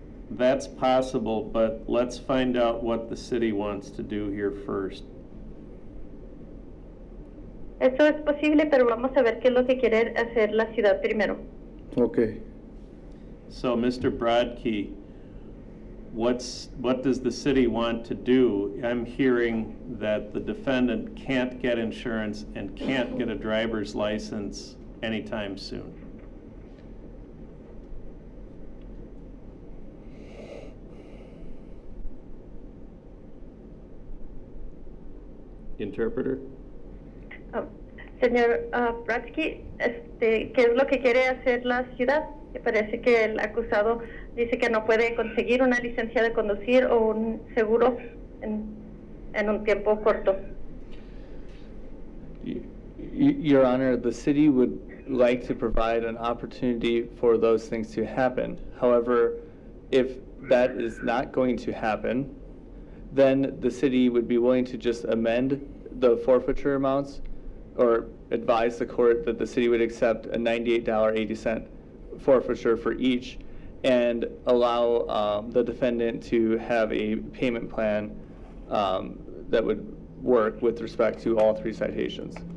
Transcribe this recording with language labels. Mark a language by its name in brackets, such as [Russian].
[English] That's possible, but let's find out what the city wants to do here first. [Spanish] Eso es posible, pero vamos a ver qué es lo que quiere hacer la ciudad primero. [English] Okay. So, Mr. Bradkey, what does the city want to do? I'm hearing that the defendant can't get insurance and can't get a driver's license anytime soon. Interpreter? [Spanish] Señor Bratsky, ¿qué es lo que quiere hacer la ciudad? Me parece que el acusado dice que no puede conseguir una licencia de conducir o un seguro en un tiempo corto. [English] Your Honor, the city would like to provide an opportunity for those things to happen. However, if that is not going to happen, then the city would be willing to just amend the forfeiture amounts or advise the court that the city would accept a $98.80 forfeiture for each and allow the defendant to have a payment plan that would work with respect to all 3 citations.